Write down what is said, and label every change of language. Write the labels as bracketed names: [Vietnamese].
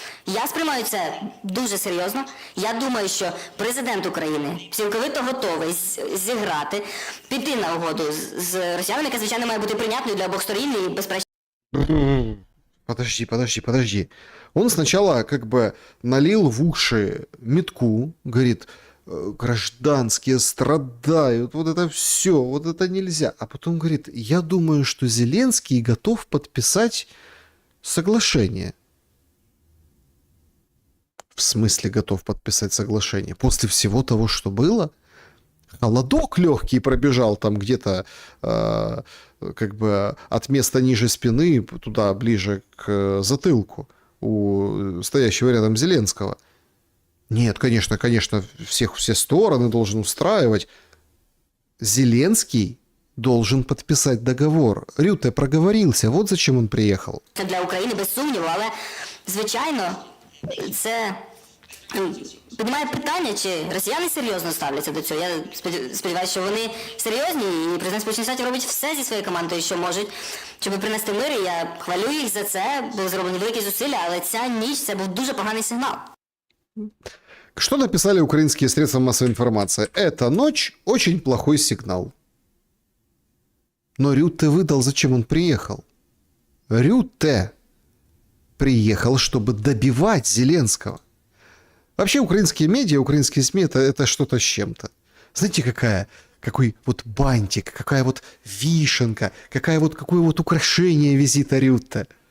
[Ukrainian] Я сприймаю це дуже серйозно. Я думаю, що президент України цілковито готовий зіграти, піти на угоду з росіянами, яка, звичайно, має бути прийнятною для обох сторін і безпечно. [Russian] Подожди. Он сначала как бы налил в уши метку, говорит, гражданские страдают, вот это все, вот это нельзя. А потом говорит, я думаю, что Зеленский готов подписать соглашение. В смысле готов подписать соглашение? После всего того, что было? Холодок легкий пробежал там где-то как бы от места ниже спины туда ближе к затылку у стоящего рядом Зеленского. Нет, конечно, все стороны должен устраивать. Зеленский должен подписать договор. Рюте проговорился, вот зачем он приехал. [Ukrainian] Це для України без сумніву, але, звичайно, це піднімає питання, чи росіяни серйозно ставляться до цього. Я сподіваюся, що вони серйозні, і президент Сполучених Штатів робить все зі своєю командою, що можуть, щоб принести мир, і я хвалю їх за це, були зроблені великі зусилля, але ця ніч, це був дуже поганий сигнал. [Russian] Что написали украинские средства массовой информации? Эта ночь очень плохой сигнал. Но Рютте выдал, зачем он приехал. Рютте приехал, чтобы добивать Зеленского. Вообще украинские медиа, украинские СМИ это что-то с чем-то. Знаете, какой вот бантик, какая вот вишенка, какое вот украшение визита Рютте.